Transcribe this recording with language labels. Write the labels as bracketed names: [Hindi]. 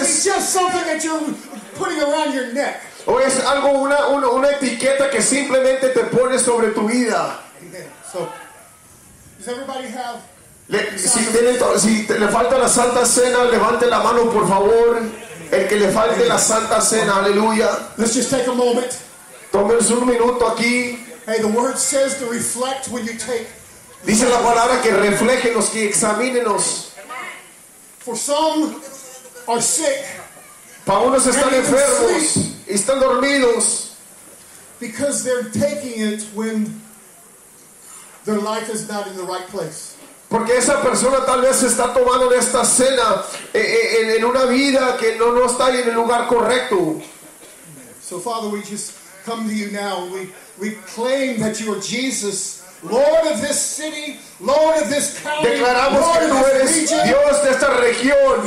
[English] Or is it just something that you're putting around your neck? [Spanish] O es algo una etiqueta que simplemente te pones sobre tu vida. [English] Amen. So, does everybody have? [Spanish] Si le falta la Santa Cena, levante la mano, por favor. El que le falte la Santa Cena, aleluya. [English] Let's just take a moment. [Spanish] Tómense un minuto aquí. [English] Hey, the word says to reflect when you take. [Spanish] Dice la palabra que reflejenos, que examínenos. [English] For some are sick. [Spanish] Para unos están enfermos y están dormidos. [English] Because they're taking it when their life is not in the right place. [Spanish] Porque esa persona tal vez está tomando esta cena en una vida que no está en el lugar correcto. [English] So Father, we just come to you now. We claim that you are Jesus, Lord of this city, Lord of this county. [Spanish] Declaramos que tú eres Dios de esta región.